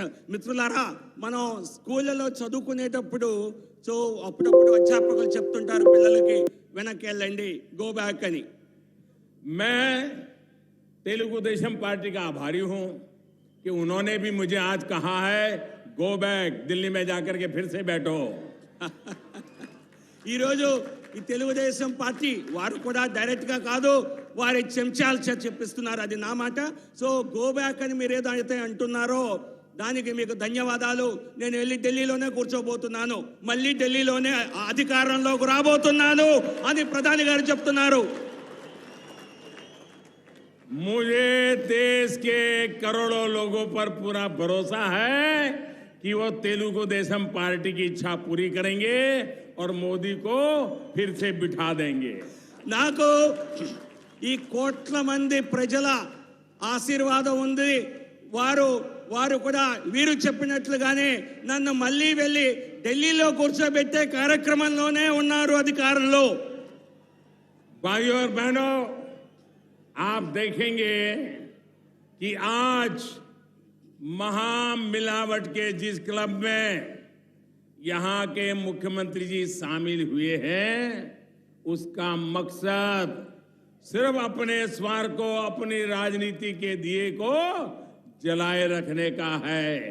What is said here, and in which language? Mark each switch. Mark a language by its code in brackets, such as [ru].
[te] మిత్రులారా, మనం స్కూళ్ళలో చదువుకునేటప్పుడు అప్పుడప్పుడు అధ్యాపకులు చెప్తుంటారు పిల్లలకి వెనక్కి వెళ్ళండి, [en] go back [te] అని. [hi] मैं तेलुगु देशम पार्टी का आभारी हूं कि उन्होंने भी मुझे आज कहा है [en] go back, [hi] दिल्ली में जाकर के फिर से बैठो. [te] ఈరోజు ఈ తెలుగుదేశం పార్టీ వారు కూడా డైరెక్ట్ గా కాదు, వారి చెంచాలు చెప్పిస్తున్నారు, అది నా మాట. [en] so go back [te] అని మీరు ఏదైతే అంటున్నారో దానికి మీకు ధన్యవాదాలు. నేను వెళ్ళి ఢిల్లీలోనే కూర్చోబోతున్నాను, మళ్ళీ ఢిల్లీలోనే అధికారంలోకి రాబోతున్నాను అని ప్రధాని గారు చెప్తున్నారు. [hi] मुझे देश के करोड़ों लोगों पर पूरा भरोसा है कि वो तेलुगु देशम पार्टी की इच्छा पूरी करेंगे और मोदी को फिर से बिठा देंगे. [te] నాకు ఈ కోట్ల మంది ప్రజల ఆశీర్వాదం ఉంది. వారు కూడా వీరు చెప్పినట్లుగానే నన్ను మళ్ళీ వెళ్ళి ఢిల్లీలో కూర్చోబెట్టే కార్యక్రమంలోనే ఉన్నారు అధికారంలో. [hi] भाइयों और बहनों, आप देखेंगे कि आज महामिलावट के जिस क्लब में यहां के मुख्यमंत्री जी शामिल हुए हैं, उसका मकसद सिर्फ अपने स्वार्थ को, अपनी राजनीति के दिए को जलाए रखने का है.